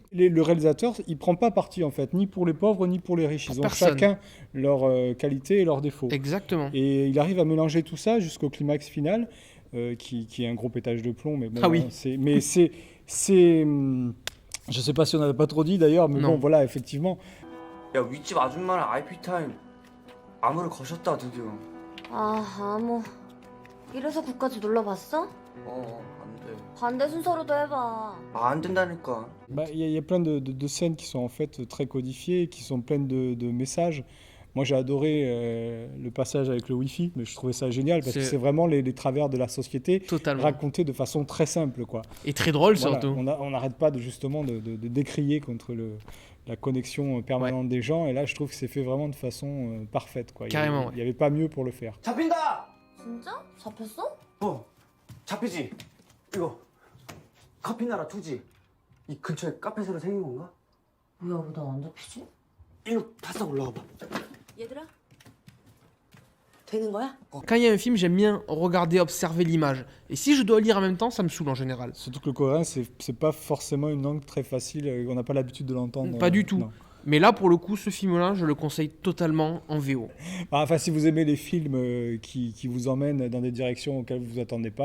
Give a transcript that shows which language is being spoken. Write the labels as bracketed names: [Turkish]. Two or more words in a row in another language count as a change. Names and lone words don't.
[French] Le réalisateur, il prend pas parti en fait, ni pour les pauvres ni pour les riches. Ils ont personne. chacun leurs qualités et leurs défauts. Exactement. Et il arrive à mélanger tout ça jusqu'au climax final, qui est un gros pétage de plomb. Mais bon, Ah oui. c'est je sais pas si on n'avait pas trop dit d'ailleurs, mais Non. bon, voilà, effectivement. [Korean] 야 윗집 아줌마랑 IP 타임 암호를 거셨다 드디어. 아, 암호. 이래서 국까지 눌러봤어? 안 돼. 반대 순서로도 해봐. 안 된다니까. [French] Il y a plein de scènes qui sont en fait très codifiées, qui sont pleines de messages. Moi, j'ai adoré le passage avec le Wi-Fi, mais je trouvais ça génial parce que c'est vraiment les travers de la société racontés de façon très simple, quoi. Et très drôle, Voilà, surtout. on n'arrête pas justement de décrier contre la connexion permanente des gens, et là, je trouve que c'est fait vraiment de façon parfaite, quoi. Carrément, Il n'y avait pas mieux pour le faire. [Korean] 잡힌다. 진짜? 잡혔어? 잡히지. 이거 커피 나라 투지. 이 근처에 카페 새로 생긴 건가? 뭐야, 왜 나 안 잡히지? 일로 바싹 올라와봐. 얘들아? 되는 거야? [French] Quand il y a un film, j'aime bien regarder, observer l'image. Et si je dois lire en même temps, ça me saoule en général. Surtout que le coréen, c'est pas forcément une langue très facile, on n'a pas l'habitude de l'entendre. Pas du tout. Non. Mais là, pour le coup, ce film-là, je le conseille totalement en VO. Enfin, si vous aimez les films qui vous emmènent dans des directions auxquelles vous vous attendez pas,